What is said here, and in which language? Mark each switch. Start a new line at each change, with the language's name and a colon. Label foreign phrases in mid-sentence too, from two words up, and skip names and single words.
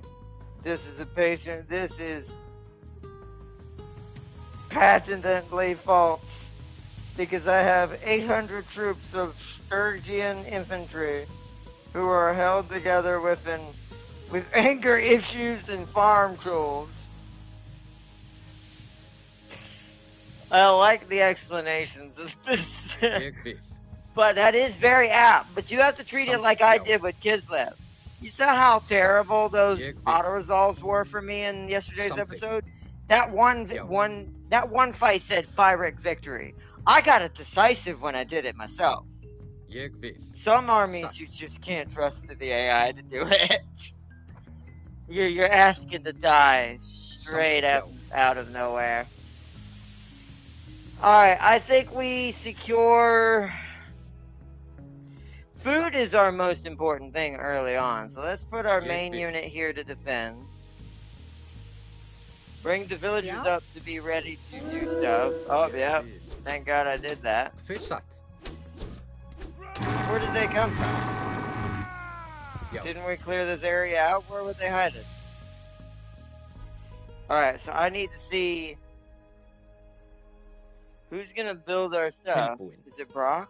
English: This is patently false, because I have 800 troops of Sturgian infantry who are held together with anger issues and farm tools. I like the explanations of this.
Icelandic: Ég vil.
English: But that is very apt. But you have to treat it like I Something. did with Kislev. You saw how terrible those Yeah. auto-resolves were for me in yesterday's Something. episode? That one fight said Fyric victory. I got it decisive when I did it myself.
Icelandic: Ég vil.
English: Some armies Satt. you just can't trust the AI to do it. You're asking to die straight Something. out of nowhere. Alright, I think we secure... Food is our most important thing early on, so let's put our Yeah, main big. unit here to defend. Bring the villagers Yeah. up to be ready to do stuff. Oh, yeah. Thank God I did that.
Icelandic: Hver satt?
English: Where did they come from? Já. Didn't we clear this area out? Where would they hide it? Alright, so I need to see who's gonna build our stuff. Tilbúin. Is it Brock?